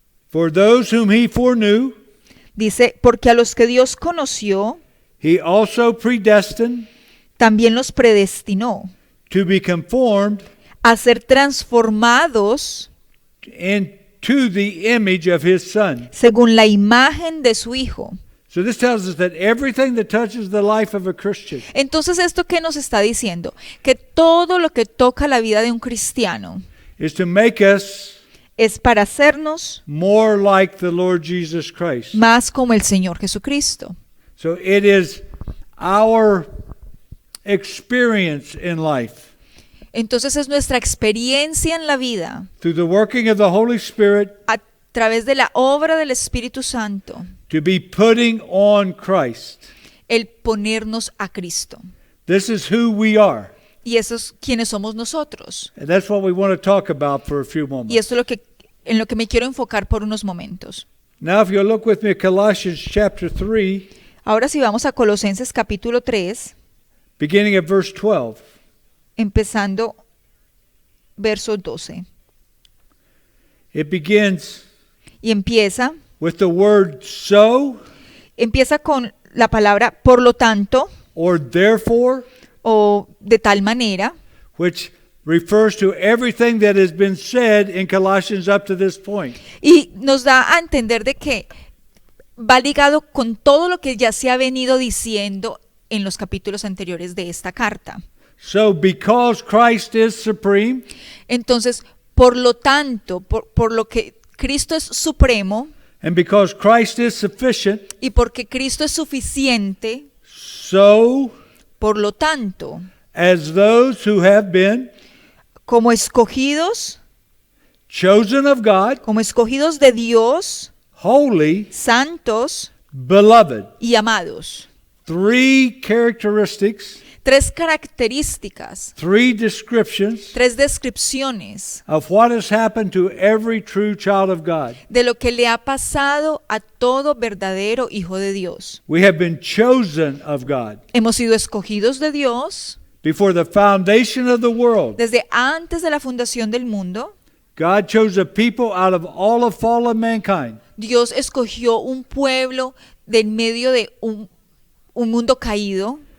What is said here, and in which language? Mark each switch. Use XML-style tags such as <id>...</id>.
<en>For those whom he foreknew,</en> <es>Dice, porque a los que Dios conoció,</es> <en>he also predestined</en> <es>también los predestinó</es> <en>to be conformed</en> <es>a ser transformados</es> <en>into the image of his Son.</en> <es>según la imagen de su Hijo.</es> <en>So this tells us that everything that touches the life of a Christian</en> <es>Entonces, ¿esto qué nos está diciendo? Que todo lo que toca la vida de un cristiano</es> <en>is to make us</en> <es>es para hacernos</es> <en>more like the Lord Jesus Christ.</en> <es>más como el Señor Jesucristo.</es> <en>So it is our experience in life</en> <es>Entonces es nuestra experiencia en la vida</es> <en>through the working of the Holy Spirit</en> <es>a través de la obra del Espíritu Santo,</es> <en>to be putting on Christ.</en> <es>el ponernos a Cristo.</es> <en>This is who we are.</en> <es>Y eso es quienes somos nosotros.</es> <en>And that's what we want to talk about for a few</en> <es>Y</es> <en>moments.</en> <es>esto es en lo que me quiero enfocar por unos momentos.</es> <en>Now if you'll look with me at Colossians chapter 3,</en> <es>Ahora si vamos a Colosenses capítulo 3,</es> <en>beginning at verse 12.</en> <es>empezando verso 12.</es> <en>It begins</en> <es>Y empieza</es> <en>with the word so</en> <es>con la palabra por lo tanto</es> <en>or therefore,</en> <es>o de tal manera,</es> <en>which refers to everything that has been said in Colossians up to this point.</en> <es>y nos da a entender de que va ligado con todo lo que ya se ha venido diciendo en los capítulos anteriores de esta carta.</es> <en>So because Christ is supreme,</en> <es>Entonces, por lo tanto, por lo que Cristo es supremo</es> <en>and because Christ is sufficient,</en> <es>y porque Cristo es suficiente,</es> <en>so</en> <es>por lo tanto,</es> <en>as those who have been</en> <es>como escogidos</es> <en>chosen of God,</en> <es>de Dios,</es> <en>holy,</en> <es>santos</es> <en>beloved.</en> <es>y amados.</es> <en>3 characteristics,</en> <es>3 características,</es> <en>3 descriptions</en> <es>3 descripciones</es> <en>of what has happened to every true child of God.</en> <es>de lo que le ha pasado a todo verdadero hijo de Dios.</es> <en>We have been chosen of God</en> <es>Hemos sido escogidos de Dios</es> <en>before the foundation of the world.</en> <es>desde antes de la fundación del mundo.</es> <en>God chose a people out of all of fallen mankind,</en> <es>Dios escogió un pueblo de en medio de un mundo caído,</es>